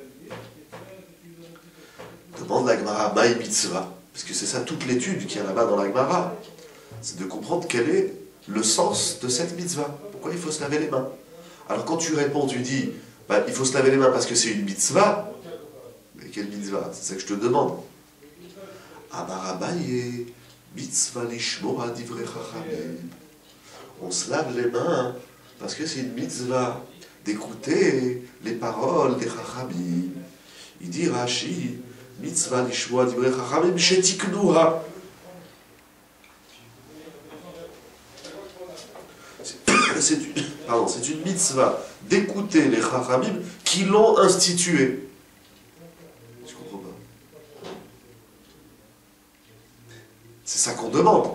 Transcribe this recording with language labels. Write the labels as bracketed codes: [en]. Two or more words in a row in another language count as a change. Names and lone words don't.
[fr] Demande la Gemara, [he] מאי מצוה, [fr] parce que c'est ça toute l'étude qu'il y a là-bas dans la Gemara. C'est de comprendre quel est le sens de cette mitzvah. Pourquoi il faut se laver les mains? Alors quand tu réponds, tu dis, bah, il faut se laver les mains parce que c'est une mitzvah. Mais quelle mitzvah? C'est ça que je te demande. [he] אמר אביי מצוה לשמוע דברי חכמים. [fr] On se lave les mains parce que c'est une mitzvah d'écouter les paroles des chachamim. Il dit Rashi, [he] מצוה לשמוע דברי חכמים שתיקנוה. [fr] C'est une mitzvah d'écouter les chachamim qui l'ont instituée. Je comprends pas. C'est ça qu'on demande.